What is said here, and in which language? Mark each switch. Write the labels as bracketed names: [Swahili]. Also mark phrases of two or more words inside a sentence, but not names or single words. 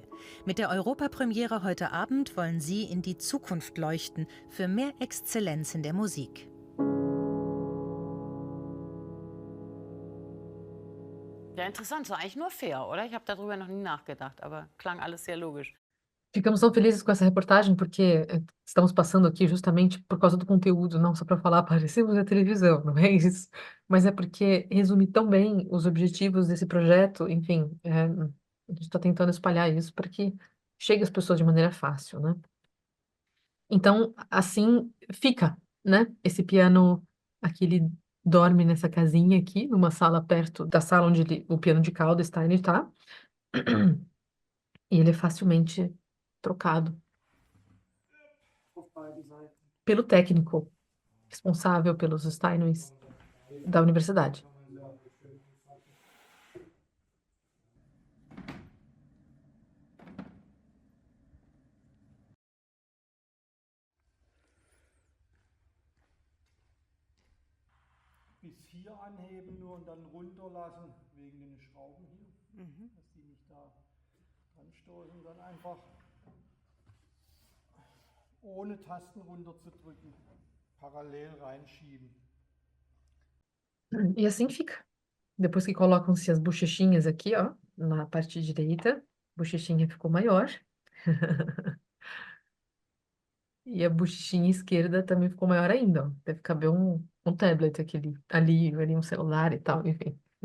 [German] Mit der Europapremiere heute Abend wollen Sie in die Zukunft leuchten für mehr Exzellenz in der Musik. Ja, interessant, so eigentlich nur fair, oder? Ich habe darüber noch nie nachgedacht, aber klang alles sehr logisch. [Portuguese] Ficamos tão felizes com essa reportagem porque estamos passando aqui justamente por causa do conteúdo, não só para falar, parecemos na televisão, não é isso? Mas é porque resume tão bem os objetivos desse projeto, enfim, a gente está tentando espalhar isso para que chegue às pessoas de maneira fácil, né? Então, assim fica, né? Esse piano aqui, ele dorme nessa casinha aqui, numa sala perto da sala onde o piano de cauda Steiner está, e ele é facilmente trocado pelo técnico responsável pelos Steinways da universidade. [German] Bis hier anheben nur und dann runterlassen wegen den Schrauben hier, dass die nicht da dran stoßen, dann einfach ohne Tasten runterzudrücken, parallel reinschieben. [Portuguese] E assim fica. Depois que colocam-se as bochechinhas aqui, ó, na parte direita, a bochechinha ficou maior. E a bochechinha esquerda também ficou maior ainda, ó. Deve caber um tablet ali um celular e tal, enfim.